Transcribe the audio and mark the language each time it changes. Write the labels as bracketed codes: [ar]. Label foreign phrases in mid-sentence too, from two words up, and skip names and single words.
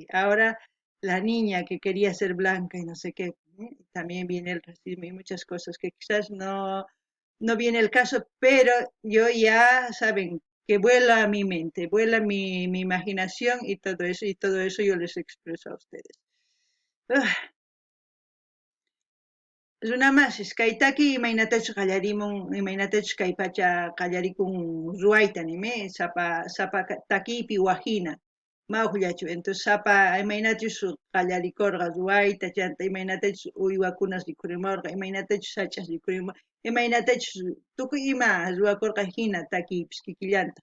[es] Ahora la niña que quería ser blanca y no sé qué, también viene el racismo y muchas cosas que quizás no viene el caso, pero yo ya, saben, que vuela mi mente, vuela mi imaginación y todo eso yo les expreso a ustedes. [qu] Ah, Runamasis, kaytaki imaynatachu qallarimun, imaynatachu kay pacha qallarikun ruwayta nimi, sapa takipi wajina, mawllachu, entonces sapa imaynatachu qallarikurqa ruwayta, chanta imaynatachu uywakunas rikurimurqa, imaynatachu sach'as rikurimurqa, imaynatachu tukuy ima ruwakurqa hina takipis kikillanta.